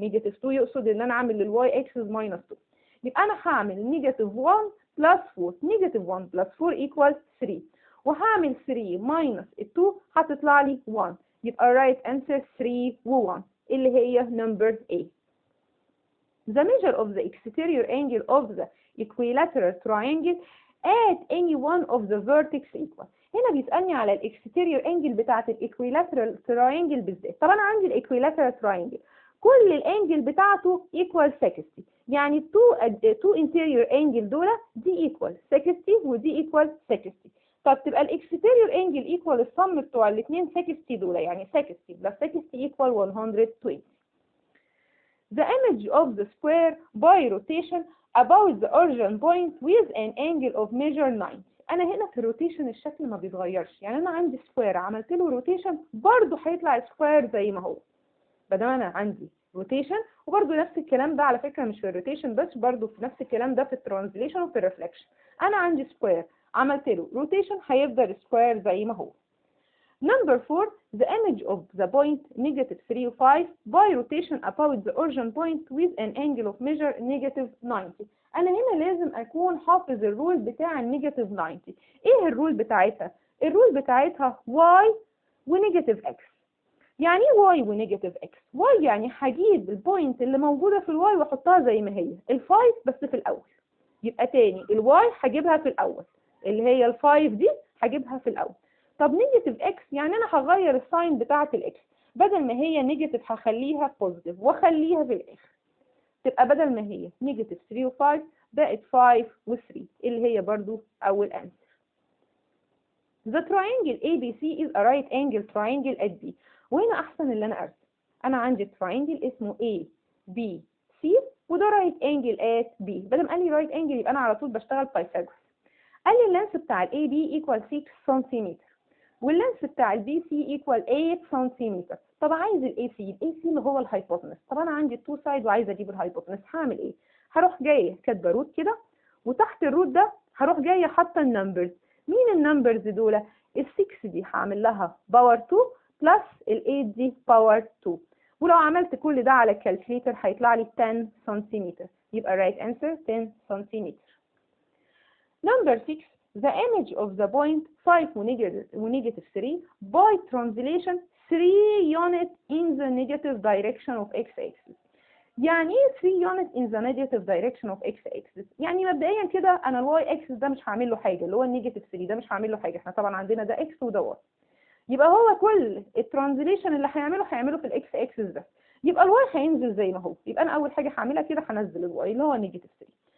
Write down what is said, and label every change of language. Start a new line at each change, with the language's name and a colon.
Arabic: نيجاتيف 2 يقصد ان انا اعمل للواي اكسس ماينس 2. يبقى انا هعمل نيجاتيف 1 بلس 4. نيجاتيف 1 بلس 4 ايكوال 3. وهعمل 3 ماينس 2 هتطلع لي 1. يبقى right answer 3 و1 اللي هي number A.
English: The measure of the exterior angle of the equilateral triangle at any one of the vertex equal.
Arabic: هنا بيسألني على الاكستيريور انجل بتاعت الايكويلاترال تراينجل بالذات. طب انا عندي الايكويلاترال تراينجل كل الانجل بتاعته ايكوال 60. يعني تو انتيريور انجل دول دي ايكوال 60 ودي ايكوال 60. طب تبقى الاكستيريور انجل ايكوال الصم بتوع الاثنين 60 دول، يعني 60 بلس 60 ايكوال 120.
English: The image of the square by rotation about the origin point with an angle of measure 90.
Arabic: انا هنا في الروتيشن الشكل ما بيتغيرش، يعني انا عندي سكوير عملت له روتيشن برضه هيطلع سكوير زي ما هو. بدل انا عندي روتيشن، وبرضه نفس الكلام ده على فكره مش في الروتيشن بس، برضه في نفس الكلام ده في الترانزليشن وفي الريفلكشن. انا عندي سكوير عملت له روتيشن هيفضل سكوير زي ما هو.
English: Number 4, the image of the point negative 3 و 5 by rotation about the origin point with an angle of measure negative 90.
Arabic: أنا هنا لازم أكون حافظ الرول بتاع النيجاتيف 90. إيه الرول بتاعتها؟ الرول بتاعتها y ونيجاتيف x. يعني إيه y ونيجاتيف x؟ y يعني هجيب البوينت اللي موجودة في الواي وأحطها زي ما هي، ال5 بس في الأول. يبقى تاني الواي هجيبها في الأول، اللي هي ال5 دي هجيبها في الأول. طب نيجاتيف اكس يعني انا هغير الساين بتاعه الاكس، بدل ما هي نيجاتيف هخليها بوزيتيف واخليها في الاخر، تبقى بدل ما هي نيجاتيف 3 و5 بقت 5 و3 اللي هي برضو اول انسر.
English: The triangle ABC is a right angle triangle at B.
Arabic: وهنا احسن اللي انا ارسم. انا عندي triangle اسمه A B C وده right angle at B. بدل ما قال لي right angle يبقى انا على طول بشتغل بايثاغورس. قال لي اللينس بتاع الاي بي ايكوال 6 سنتيمتر واللينس بتاع البي سي ايكوال 8 سنتيمتر. طب عايز الاي سي اللي هو الهايبوتنس. طب انا عندي التو سايد وعايزه اجيب الهايبوتنس، هعمل ايه؟ هروح جايه كاتبه روت كده، وتحت الروت ده هروح جايه حاطه النمبرز. مين النمبرز دول؟ ال6 دي هعمل لها باور 2 بلس ال8 دي باور 2. ولو عملت كل ده على الكالكليتر هيطلع لي 10 سنتيمتر. يبقى right answer 10 سنتيمتر.
English: Number 6, the image of the point 5 ونيجاتيف 3 by translation 3 unit in the negative direction of x-axis.
Arabic: يعني ايه 3 unit in the negative direction of x-axis؟ يعني مبدئيا كده انا الواي اكسس ده مش هعمل له حاجه، اللي هو النيجاتيف 3 ده مش هعمل له حاجه، احنا طبعا عندنا ده اكس وده واي. يبقى هو كل الترانزليشن اللي هيعمله في الاكس اكسس بس. يبقى الواي هينزل زي ما هو، يبقى انا اول حاجه هعملها كده هنزل الواي اللي هو نيجاتيف 3.